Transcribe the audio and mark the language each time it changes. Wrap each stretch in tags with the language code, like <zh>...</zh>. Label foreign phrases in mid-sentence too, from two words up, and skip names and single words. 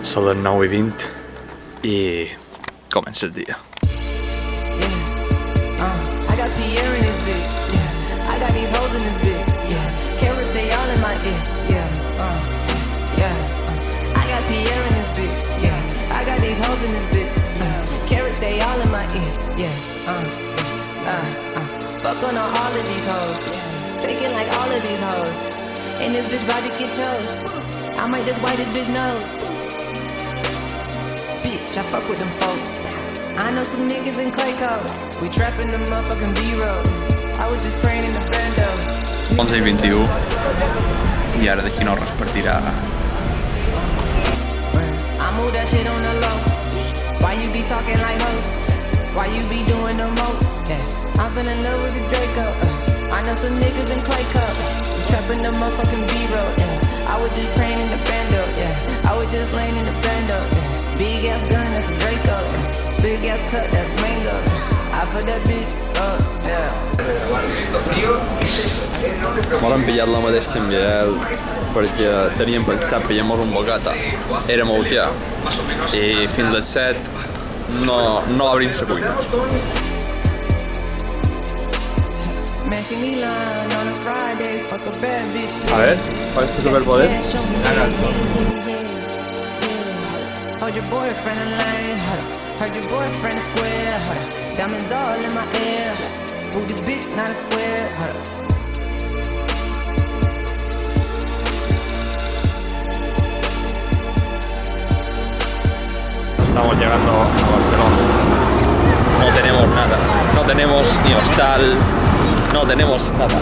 <ca>Són les 9:20 i comença el dia.</ca> <en>I got Pierre in this bitch, yeah. I got these hoes in this bitch, yeah. Carrots, they all in my ear, yeah. I got Pierre in this bitch, yeah. I got these hoes in this bitch, yeah. Carrots, they all in my ear, yeah. Fuck on all of these hoes, yeah. Taking like all of these hoes. And this bitch about to get chose. I might just wipe this bitch nose. Bitch, I fuck with them folks. I know some niggas in Clayco. We trapping the motherfucking B-roll. I was just praying in the bando.</en> <ca>11:21 i ara d'aquí no res partirà.</ca> <en>I move that shit on the low. Why you be talking like hoes? Why you be doing the most? Yeah, I'm feeling in love with the Draco. I know some niggas in Clayco. We trapping the motherfucking B-roll. Yeah, I was just praying in the bando. Yeah, I was just laying in the bando. Yeah, big ass gun, that's a Draco. Yeah. Big ass cut, that's mango. I put that bitch up, yeah.</en> <ca>Molt hem pillat la mateix Xambiel perquè teníem pensat pillar-nos un bocata. Era molt ja i fins les 7 no va obrir la cuina.</ca> <es>A ver, ¿cuál es tu superpoder?</es> <en>Hold your boyfriend in line, heard your boyfriend is square, diamonds all in my ear, ooh, this bitch not a square,</en> <es>Estamos llegando a Barcelona. No tenemos nada, no tenemos ni hostal, no tenemos nada.</es>